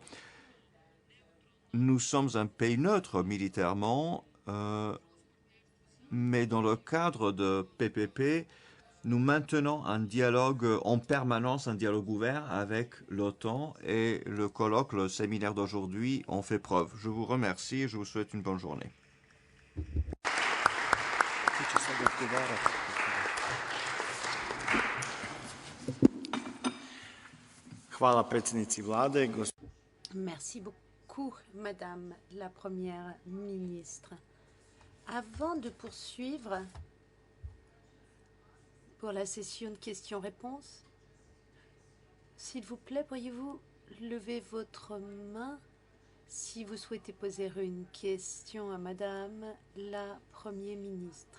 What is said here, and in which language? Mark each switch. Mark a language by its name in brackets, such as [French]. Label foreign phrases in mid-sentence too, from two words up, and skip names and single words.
[French] Nous sommes un pays neutre militairement, mais dans le cadre de PPP, nous maintenons un dialogue en permanence, un dialogue ouvert avec l'OTAN, et le colloque, le séminaire d'aujourd'hui en fait preuve. Je vous remercie et je vous souhaite une bonne journée. [Serbian] Hvala predsjednici vlade. [French] Merci beaucoup, Madame la Première ministre. Avant de poursuivre pour la session de questions-réponses, s'il vous plaît, pourriez-vous lever votre main si vous souhaitez poser une question à Madame la Première ministre.